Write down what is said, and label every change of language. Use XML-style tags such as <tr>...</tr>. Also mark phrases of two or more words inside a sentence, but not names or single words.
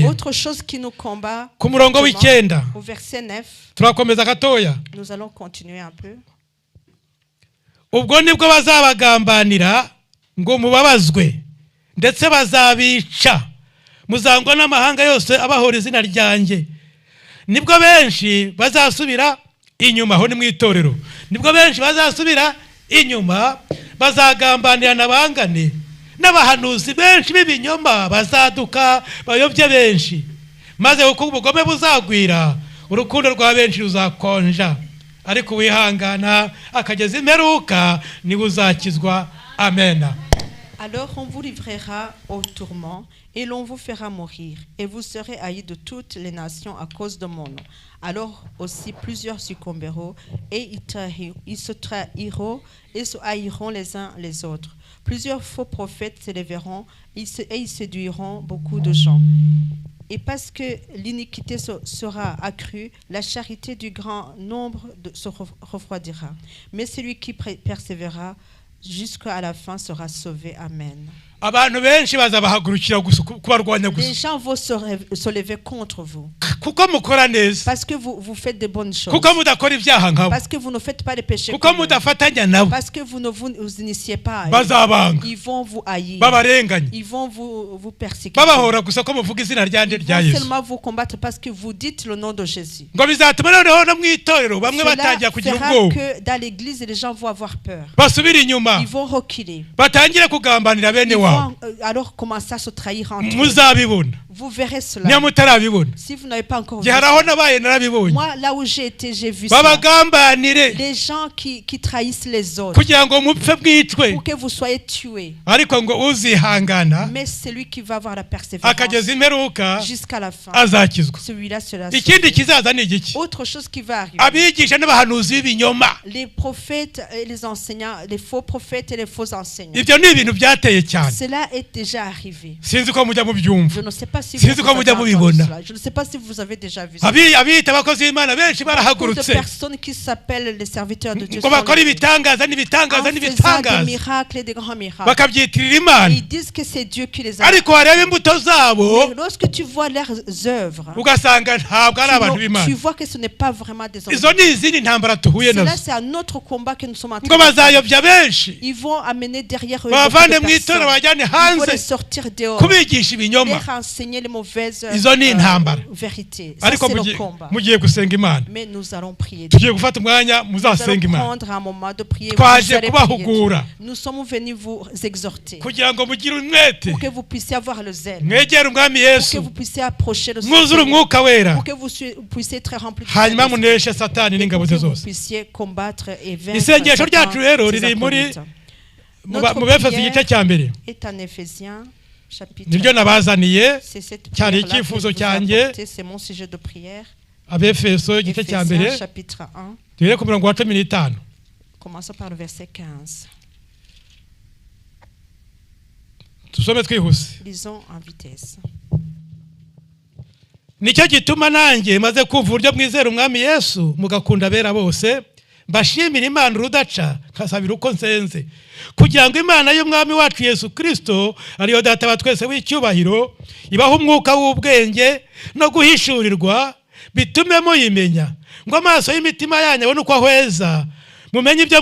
<fr>Autre chose qui nous combat,</fr> <rw>ku murongo w'icyenda</rw> <fr>au verset 9,</fr> <rw>turakomeza gatoya.</rw> <fr>nous allons continuer un peu.</fr> <rw>ubwo nibwo bazabagambanira ngo mubabazwe, ndetse bazabica, muzangwa n'amahanga yose abahora izina ryanjye. nibwo benshi bazasubira inyuma. aho ni mu itorero. nibwo benshi bazasubira inyuma, bazagambanira n'abangane, n'abahanuzi benshi b'ibinyoma bazaduka bayobye benshi, maze uko ubugome buzagwira, urukundo rwa benshi ruzakonja, ariko wihangana akageza imperuka niwe uzakizwa. Amen.</rw> <fr>Alors on vous livrera au tourment et l'on vous fera mourir, et vous serez haïs de toutes les nations à cause de mon nom. Alors aussi plusieurs succomberont, et ils se trahiront et se haïront les uns les autres. Plusieurs faux prophètes s'élèveront et ils séduiront beaucoup de gens. Et parce que l'iniquité sera accrue, la charité du grand nombre se refroidira. Mais celui qui persévérera jusqu'à la fin sera sauvé. Amen.</fr> <rw>abantu benshi bazabahagurukira kubarwanya</rw> <fr>Les</fr> <rw>gusa,</rw> <fr>gens vont se lever contre vous.</fr> <rw>kuko mukora neza,</rw> <fr>Parce que vous faites de bonnes choses.</fr> <rw>kuko mudakora ibyaha nkabo,</rw> <fr>Parce que vous ne faites pas de péchés.</fr> <rw>kuko</rw> <fr>comme eux.</fr> <rw>mudafatanya nabo.</rw> <fr>Parce que vous ne vous initiez pas à eux.</fr> <rw>bazabanga,</rw> <fr>Ils vont vous haïr.</fr> <rw>babarenganya,</rw> <fr>Ils vont vous persécuter.</fr> <rw>babahora gusa ko muvuga izina ryanjye</rw> <fr>Ils</fr> <rw>rya</rw> <fr>vont</fr> <rw>Yesu.</rw> <fr>seulement vous combattre parce que vous dites le nom de Jésus.</fr> <rw>ngo bizatuma noneho no mu itorero bamwe</rw> <fr>Cela</fr> <rw>batangira kugira</rw> <fr>fera</fr> <rw>ubwoba,</rw> <fr>que dans l'église, les gens vont avoir peur.</fr> <rw>basubira inyuma,</rw> <fr>Ils vont reculer.</fr> <rw>batangire kugambanira bene</rw> <fr>Ils</fr> <rw>wabo.</rw> <fr>vont alors commencer à se trahir entre eux.</fr> <rw>muzabibona</rw> <fr>Vous verrez</fr> <rw>niyo</rw> <fr>cela.</fr> <rw>mutarabibona.</rw> <fr>Si vous n'avez pas pas encore vu</fr> <rw>gihe hari</rw> <fr>ça.</fr> <rw>aho nabaye narabibonye</rw> <fr>Moi, là où j'ai été, j'ai vu ça.</fr> <rw>babagambanire</rw> <fr>Les gens qui trahissent les autres</fr> <rw>kugira ngo mupfe mwicwe</rw> <fr>pour que vous soyez tués.</fr> <rw>ariko ngo uzihangana</rw> <fr>Mais celui qui va avoir la persévérance</fr> <rw>akageza imperuka</rw> <fr>jusqu'à la fin,</fr> <rw>azakizwa.</rw> <fr>celui-là sera</fr> <rw>Ikindi</rw> <fr>sauvé.</fr> <rw>kizaza ni igiki?</rw> <fr>Autre chose qui va arriver.</fr> <rw>Abigisha n'abahanuzi b'ibinyoma,</rw> <fr>Les prophètes et les enseignants, les faux prophètes et les faux enseignants.</fr> <rw>ibyo ni ibintu byateye cyane.</rw> <fr>Cela est déjà arrivé.</fr> <rw>Sinzi ko mujya mubyumva.</rw> <fr>Je ne sais pas si</fr> <rw>Sinzi</rw> <fr>vous</fr> <rw>ko</rw> <fr>avez</fr> <rw>mujya</rw> <fr>entendu</fr> <rw>mubibona.</rw> <fr>cela. Je ne sais pas si vous avez déjà vu ça.</fr> <rw>Abita abakozi b'Imana benshi</rw> <fr>Beaucoup de</fr> <rw>barahagurutse</rw> <fr>personnes qui s'appellent les serviteurs de Dieu</fr> <rw>ngo</rw> <fr>sont</fr> <rw>bakora</rw> <fr>levés.</fr> <rw>ibitangaza</rw> <fr>En</fr> <rw>n'ibitangaza</rw> <fr>faisant des</fr> <rw>n'ibitangaza</rw> <fr>miracles et des grands miracles.</fr> <rw>bakabyitirira Imana,</rw> <fr>Ils disent que c'est Dieu qui les a.</fr> <rw>ariko wareba imbuto zabo</rw> <fr>Mais lorsque tu vois leurs œuvres,</fr> <rw>ugasanga ntabwo ari abantu b'Imana.</rw> <fr>tu vois que ce n'est pas vraiment des hommes.</fr> <rw>Izo ni izindi ntambara tuhuye</rw> <fr>Cela,</fr> <rw>nazo</rw> <fr>c'est un autre combat que nous sommes en train</fr> <rw>ngo</rw> <fr>de faire.</fr> <rw>bazayobya benshi</rw> <fr>Ils vont amener derrière eux</fr> <rw>bavane</rw> <fr>beaucoup de</fr> <rw>mu itora</rw> <fr>personnes.</fr> <rw>bajyane</rw> <fr>Ils vont les</fr> <rw>hanze</rw> <fr>sortir dehors,</fr> <rw>kubigisha</rw> <fr>les</fr> <rw>ibinyoma.</rw> <fr>renseigner les mauvaises</fr> <rw>Izo ni intambara.</rw> <fr>vérités. Ça,</fr> <rw>Ariko</rw> <fr>c'est le combat.</fr> <rw>mugiye gusenga Imana,</rw> <fr>Mais nous allons prier.</fr> <rw>tugiye gufata umwanya</rw> <fr>Nous allons</fr> <rw>muzasenga Imana</rw> <fr>prendre un moment de prier.</fr> <rw>Twaje</rw> <fr>Vous allez kubahugura. prier. Nous sommes venus vous exhorter</fr> <rw>kugira ngo mugire umwete,</rw> <fr>pour que vous puissiez avoir le zèle,</fr> <rw>mwegere umwami</rw> <fr>pour que</fr> <rw>Yesu,</rw> <fr>vous puissiez approcher le</fr> <rw>mwuzure</rw> <fr>Seigneur,</fr> <rw>umwuka wera,</rw> <fr>pour que vous puissiez être remplis de</fr> <rw>hanyuma</rw> <fr>Saint-Esprit,</fr> <rw>muneshe satani</rw> <fr>et</fr> <rw>n'ingabo</rw> <fr>pour</fr> <rw>ze</rw> <fr>que vous</fr> <rw>zose.</rw> <fr>puissiez combattre et vaincre</fr> <rw>Isengesho</rw> <fr>Satan,</fr> <rw>ryacu rero</rw> <fr>ses</fr> <rw>riri muri</rw> <fr>acolytes.</fr> <rw>mu</rw> <fr>Notre</fr> <rw>Befeso</rw> <fr>prière</fr> <rw>igice cya mbere,</rw> <fr>est en Éphésiens chapitre</fr> <rw>niryo</rw> <fr>1.</fr> <rw>nabazaniye,</rw> <fr>C'est cette</fr> <rw>cyari</rw> <fr>prière-là que</fr> <rw>icyifuzo</rw> <fr>je vous ai</fr> <rw>cyanjye.</rw> <fr>apportée, c'est mon sujet de prière.</fr> <rw>Abefeso igice cya mbere</rw> <fr>Éphésiens chapitre 1,</fr> <rw>duhere ku murongo wa 15.</rw> <fr>commençons par le verset 15.</fr> <rw>Tusome twihuse.</rw> <fr>Lisons en vitesse.</fr> <rw>Nicyo gituma nanjye maze kumva uburyo mwizera umwami Yesu mugakunda abera bose, mbashimira Imana urudaca nkasabira uko nsenze, kugira ngo Imana y'umwami wacu Yesu Kristo ariyo data wa twese w'icyubahiro ibaho umwuka w'ubwenge no guhishurirwa, bitume muyimenya, ngo amaso y'imitima yanyu abone uko ahweza, mumenye ibyo</rw>